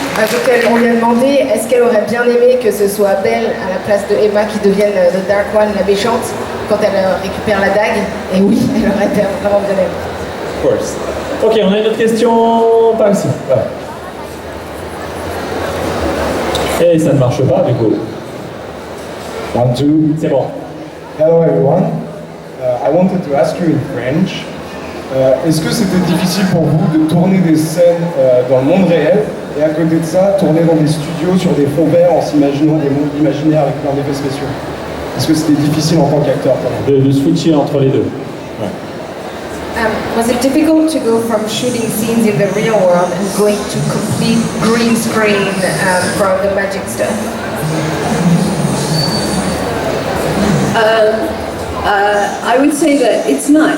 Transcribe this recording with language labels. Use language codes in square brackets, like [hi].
[fr] Donc on lui a demandé est-ce qu'elle aurait bien aimé que ce soit Belle à la place de Emma qui devienne The Dark One, la méchante, quand elle récupère la dague. Et oui, elle aurait vraiment bien aimé. [en] Of course. [fr] Ok, on a une autre question par ici. Voilà. Et ça ne marche pas du coup. 1, 2. C'est bon. [en] Hello everyone. I wanted to ask you in French. [fr] Est-ce que c'était difficile pour vous de tourner des scènes dans le monde réel et à côté de ça, tourner dans des studios sur des fonds verts en s'imaginant des mondes imaginaires avec plein d'effets spéciaux? Est-ce que c'était difficile en tant qu'acteur de switcher entre les deux? Ouais. [en] Was it difficult to go from shooting scenes in the real world and going to complete green screen from the magic stuff? I would say that it's not.